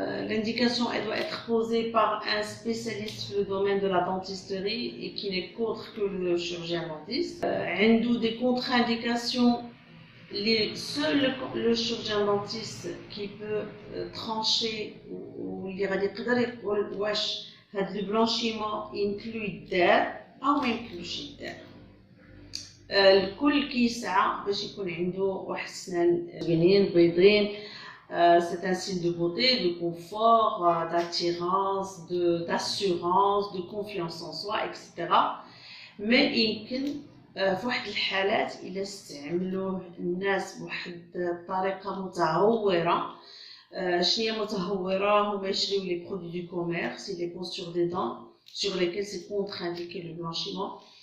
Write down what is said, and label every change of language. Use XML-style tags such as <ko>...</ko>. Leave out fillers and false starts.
<fr>L'indication elle doit être posée par un spécialiste dans le domaine de la dentisterie et qui n'est qu'autre que le chirurgien dentiste.</fr> <ar>عنده</ar> <fr>des contre-indications. Seul le chirurgien dentiste qui peut trancher ou</fr> <ar>اللي غادي يقدر يقول واش هاد البلانشيمون ينكلو يدار او ما يمكنلوش يدار. الكل كيسعى باش يكون عنده واحد السنان زوينين بيضين.</ar> <fr>C'est un signe de beauté, de confort, d'attirance, d'assurance, de confiance en soi, etc.</fr> <ar>mais يمكن في واحد الحالات إلا استعملوه الناس بواحد الطريقة متهورة. شنو هي متهورة؟ هما يشريو لي برودوي دو كوميرس اللي بون سور دي دون</ar> <fr>sur lesquels c'est contre-indiqué le blanchiment.</fr>